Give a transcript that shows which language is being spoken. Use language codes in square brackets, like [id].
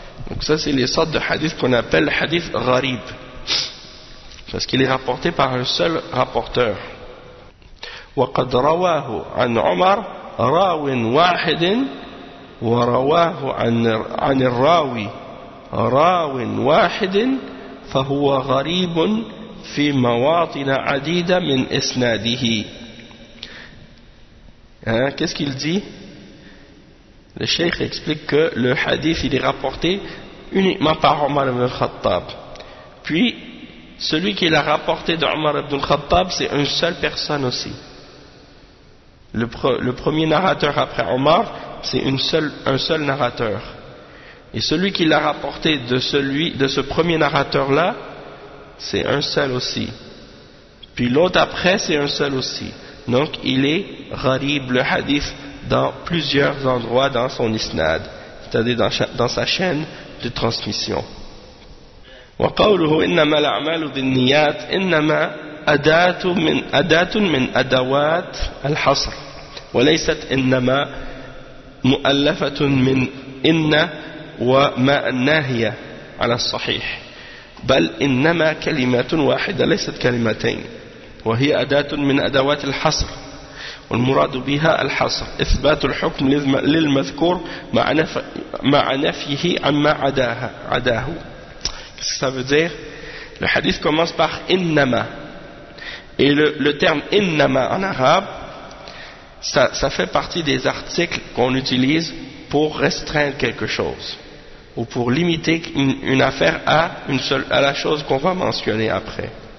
[fr] Donc ça c'est les sortes de hadiths qu'on appelle hadith gharib, parce qu'il est rapporté par un seul rapporteur. [ar] وقد رواه عن عمر راو واحد ورواه عن الراوي راو واحد فهو غريب في مواطن عديدة من إسناده. [fr] Qu'est-ce qu'il dit? Le cheikh explique que le hadith il est rapporté uniquement par Omar ibn al-Khattab. Puis celui qui l'a rapporté de Omar ibn al-Khattab, c'est une seule personne aussi. Le premier narrateur après Omar, c'est un seul narrateur. Et celui qui l'a rapporté de ce premier narrateur-là, c'est un seul aussi. Puis l'autre après, c'est un seul aussi. Donc il est gharib le hadith dans plusieurs endroits dans son isnad, c'est-à-dire dans sa chaîne de transmission. [ar] وقوله إنما الأعمال بالنيات إنما أداة من أدوات الحصر وليست إنما مؤلفة من إن وما الناهية على الصحيح بل إنما كلمة واحدة ليست كلمتين وهي أداة من أدوات الحصر والمراد بها الحصر إثبات الحكم للمذكور مع نفيه عما عداه. [fr] Ça veut dire, le hadith commence par innama, et le terme innama en arabe, ça fait partie des articles qu'on utilise pour restreindre quelque chose ou pour limiter une affaire à une seule, à la chose qu'on va mentionner après.